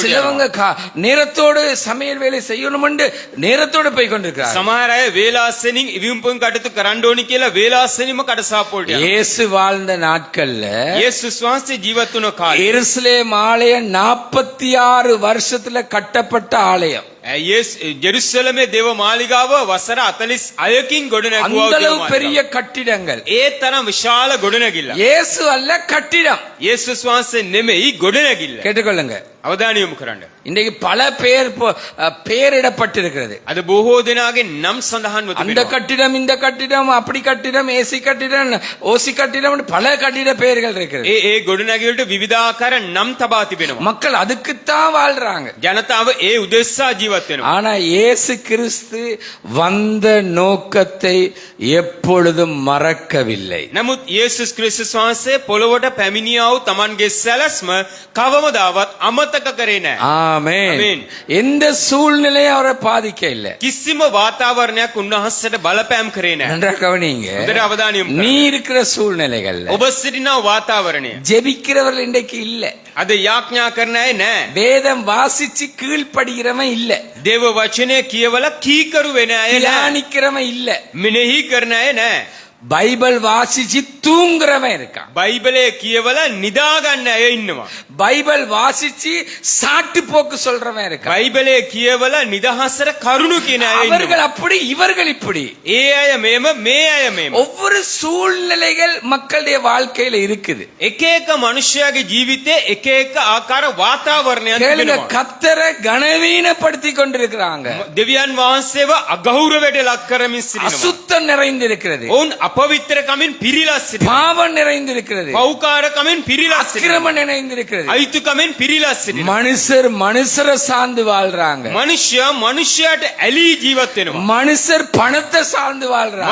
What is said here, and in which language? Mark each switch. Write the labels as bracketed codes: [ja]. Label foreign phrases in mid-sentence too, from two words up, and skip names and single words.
[ta] சிலவங்க நேரத்தோடு சமையல் வேலை செய்யணும் என்று நேரத்தோடு போய் கொண்டிருக்கிறார்கள். [si] සමහර අය වේලාසෙනින් ඉවිම්පුන් කටයුතු කරන්න ඕනි කියලා වේලාසෙනින්ම කඩසාපෝට යනවා. [ta] இயேசு வாழ்ந்த நாட்கள்ல [si] යේසුස් වහන්සේ ජීවත් වුණ කාලේ [ta] எருசலேம் ஆலயம் 46 வருஷத்துல கட்டப்பட்ட ஆலயம். [si] ජෙරුසලමේ දේව මාලිගාව වසර 46කින් ගොඩ [ta] அந்த [si] නැගුවා. [ta] அளவு பெரிய கட்டிடங்கள். [si] ඒ තරම් විශාල ගොඩනැගිල්ල. [ta] இயேசு அல்ல கட்டிடம். [si] යේසුස් වහන්සේ නෙමෙයි ගොඩනැගිල්ල. [ta] கேட்டுக்கொள்ளுங்க. [si] අවධානය යොමු කරන්න. [ta] இன்றைக்கு பல பெயரிடப்பட்டிருக்கிறது. [si] අද බොහෝ දෙනාගේ නම් සඳහන්ව [ta] அந்த [si] තිබෙනවා. [ta] கட்டிடம் இந்த கட்டிடம் அப்படி கட்டிடம் ஏசி கட்டிடம் ஓசி கட்டிடம் பல கட்டிட பெயர்கள் இருக்கிறது. [si] ඒ ගොඩනැගිල්ලට විවිධාකාර නම් තබා තිබෙනවා. [ta] மக்கள் அதுக்குத்தான் வாழ்றாங்க. [si] ජනතාව ඒ උදෙස්සා ජීවත් වෙනවා. [ta] ஆனா இயேசு கிறிஸ்து வந்த நோக்கத்தை எப்பொழுதும் மறக்கவில்லை. [si] නමුත් යේසුස් ක්‍රිස්තුස් වහන්සේ පොළොවට පැමිණියා වූ තමන්ගේ සැලැස්ම කවමදාවත් අමතක කරේ නැහැ. [ta] ஆமென். ஆமென். எந்த சூழ்நிலையும் அவரை பாதிக்க இல்லை. [si] කිසිම වාතාවරණයක් උන්වහන්සේට බලපෑම් කරේ නැහැ. [ta] நன்றா கவனிங்க. [si] හොඳට අවධානය යොමු [ta] நீ [si] කරන්න. [ta] இருக்கிற சூழ்நிலைகள்ல [si] ඔබ සිටින වාතාවරණය [ta] ஜெபிக்கிறவர்கள் இன்றைக்கு இல்ல. [si] අද යාඥා කරන අය නැහැ. [ta] வேதம் வாசிச்சு கீழ்ப்படுகிறவன் இல்ல. [si] දේව වචනය කියවලා කීකරු වෙන අය නැහැ. [ta] தியானிக்கிறவன் இல்ல. [si] මෙනෙහි කරන අය නැහැ. [ta] பைபிள் வாசிச்சு தூங்குறவன் இருக்கான். [si] බයිබලය කියවලා නිදා ගන්න අය ඉන්නවා. [ta] பைபிள் வாசிச்சு சாட்டு போக்கு சொல்றவன் இருக்கான். [si] බයිබලය කියවලා නිදහසට කරුණු කියන අය [ta] அவர்கள் [si] ඉන්නවා. [ta] அப்படி இவர்கள் இப்படி. [si] ඒ අය මේම මේ අය මේම. [ta] ஒவ்வொரு சூழ்நிலைகள் மக்களுடைய வாழ்க்கையில இருக்குது. [si] එක එක මනුෂ්‍යයාගේ ජීවිතේ එක එක ආකාර වාතාවරණයක් [ta] கேளுங்க, [si] තිබෙනවා. [ta] கர்த்தரை கனவீனப்படுத்தி கொண்டிருக்கிறாங்க. [si] දෙවියන් වහන්සේව අගෞරවයට ලක් කරමින් සිටිනවා. [ta] அசுத்தம் நிறைந்திருக்கிறது. [si] ඔවුන් අපවිත්‍රකමින් පිරීලා සිටිනවා. [ta] பாவம் நிறைந்திருக்கிறது. [si] පෞකාරකමින් පිරීලා සිටිනවා. [ta] அக்கிரமம் நிறைந்திருக்கிறது. [si] අයිතුකමින් පිරීලා සිටිනවා. [ta] மனுஷரை சார்ந்து வாழ்றாங்க. [si] මනුෂ්‍යයා මනුෂ්‍යයාට ඇලී ජීවත් වෙනවා. [ta] மனுஷர் பணத்தை சார்ந்து வாழ்றாங்க.